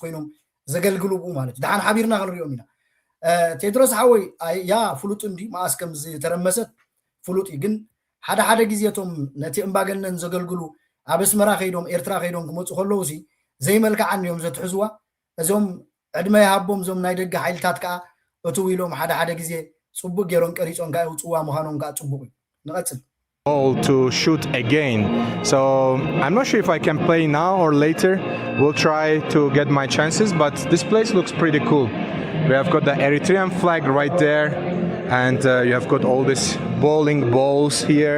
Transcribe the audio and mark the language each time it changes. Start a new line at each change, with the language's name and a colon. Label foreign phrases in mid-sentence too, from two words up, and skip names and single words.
Tigrinya: ኮይኖም ዘገልግሉቡ ማለት እዩ ድሓን ሓቢርና ክንሪኦም ኢና ቴድሮስ ሓወይ ያ ፍሉጥ እንዲ ማኣስ ከም ዝተረመሰት ፍሉጥ ግን ሓደ ግዜቶም ነቲ እምባገነን ዘገልግሉ ኣብ ኣስመራ ኸይዶም ኤርትራ ኸይዶም ክመፁ ከለውሲ ዘይመልክዓን እዮም ዘትሕዝዋ እዞም ዕድመ ይሃቦም ዞም ናይ ደገ ሓይልታት ከዓ እቱ ኢሎም ሓደ ግዜ ጽቡቅ ገይሮን ቀሪጾን ጋር ጽዋ መሃኖም ጋር ጽቡቅ ንቀጽል
English: to shoot again. So I'm not sure if I can play now or later. We'll try to get my chances, but this place looks pretty cool. We have got the Eritrean flag right there, and you have got all these bowling balls here.